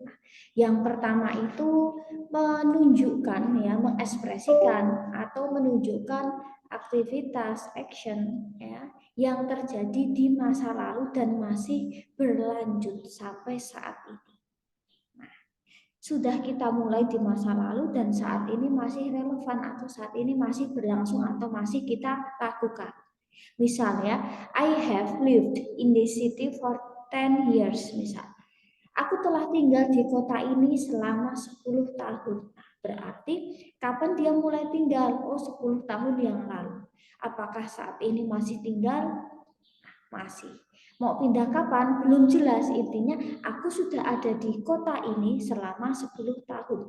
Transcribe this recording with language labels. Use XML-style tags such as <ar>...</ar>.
<id>Nah, yang pertama itu menunjukkan ya, mengekspresikan atau menunjukkan aktivitas action ya yang terjadi di masa lalu dan masih berlanjut sampai saat ini. Nah, sudah kita mulai di masa lalu dan saat ini masih relevan atau saat ini masih berlangsung atau masih kita lakukan. Misalnya,</id> <en>I have lived in this city for 10 years</en> <id>misal. Aku telah tinggal di kota ini selama 10 tahun. Nah, berarti kapan dia mulai tinggal? Oh, 10 tahun yang lalu. Apakah saat ini masih tinggal? Masih. Mau pindah kapan? Belum jelas. Intinya aku sudah ada di kota ini selama 10 tahun.</id>